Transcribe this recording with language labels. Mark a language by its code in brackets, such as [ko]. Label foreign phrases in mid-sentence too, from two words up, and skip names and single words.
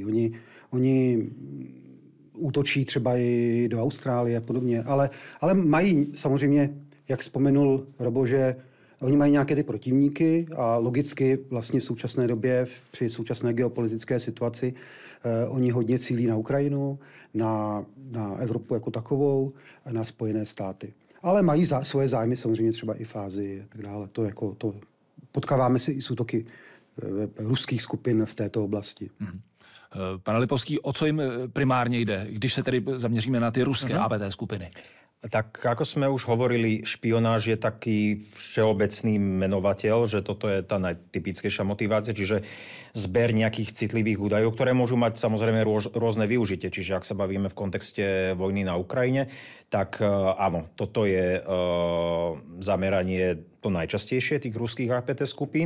[cs] Oni útočí třeba i do Austrálie a podobně, ale mají samozřejmě, jak vzpomenul Robo, že oni mají nějaké ty protivníky a logicky vlastně v současné době, při současné geopolitické situaci, oni hodně cílí na Ukrajinu, na Evropu jako takovou, na Spojené státy. Ale mají svoje zájmy samozřejmě třeba i v Ázii a tak dále. To potkáváme se i s útoky ruských skupin v této oblasti. Pane Lipovský, o co jim primárně jde, když se tedy zaměříme na ty ruské APT skupiny? [sk] Tak ako sme už hovorili, špionáž je taký všeobecný menovateľ, že toto je tá najtypickejšia motivácia, čiže zber nejakých citlivých údajov, ktoré môžu mať samozrejme rôzne využitie. Čiže ak sa bavíme v kontexte vojny na Ukrajine, tak áno, toto je zameranie to najčastejšie tých ruských APT skupín.